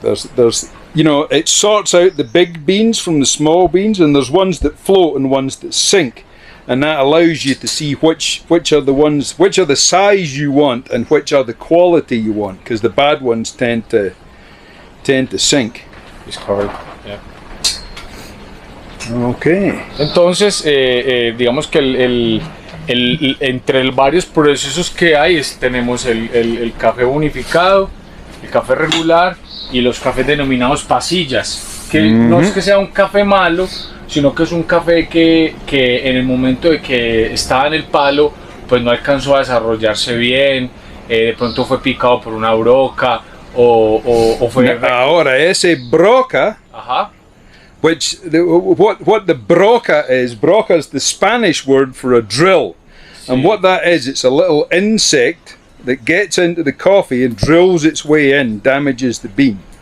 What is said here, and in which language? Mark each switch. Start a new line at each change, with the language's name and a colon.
English: There's you know, it sorts out the big beans from the small beans, and there's ones that float and ones that sink, and that allows you to see which are the size you want and which are the quality you want, because the bad ones tend to sink. It's correct. Yeah. Okay.
Spanish: Entonces, digamos que entre varios procesos que hay tenemos el café unificado, el café regular y los cafés denominados pasillas, que no es que sea un café malo, sino que es un café que en el momento de que estaba en el palo pues no alcanzó a desarrollarse bien, de pronto fue picado por una broca o fue... Ahora ese
English: broca, which what the broca is the Spanish word for a drill. And what that is, it's a little insect that gets into the coffee and drills its way in, damages the bean.